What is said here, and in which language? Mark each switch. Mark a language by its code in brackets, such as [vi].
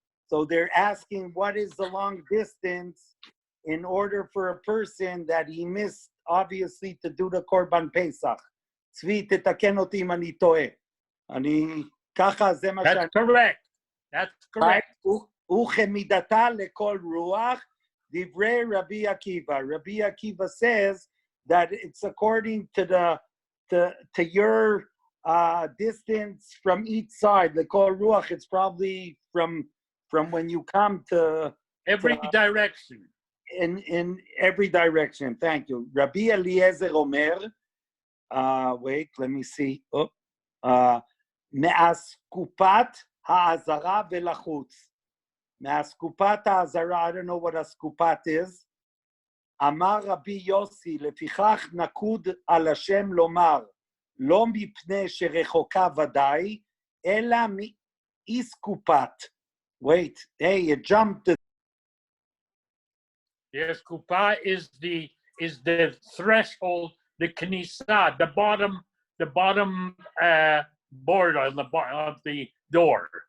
[en] So they're asking what is the long distance in order for a person that he missed, obviously, to do the Korban Pesach. [he] צבי, תתקן אותי אם אני טועה. ככה זה מה [en] That's correct. That's correct. [he] וכמידתה לכל רוח, דברי Rabbi Akiva. [en] Rabbi Akiva says that it's according to your distance from each side. [he] L'kol ruach, [en] it's probably from when you come to every direction. In every direction. Thank you. Rabbi Eliezer Omer. Wait, let me see. [he] Me'askupat ha'azara velachutz. Me'askupat ha'azara. [en] I don't know what askupat is. [he] Amar Rabbi Yossi, לפיכך נקוד על השם לומר, לא מפני שרחוקה ודאי, אלא מאיסקופת. [en] Wait, hey, it jumped. Yes, kupa is the threshold, the knisa, the bottom board on the of the door.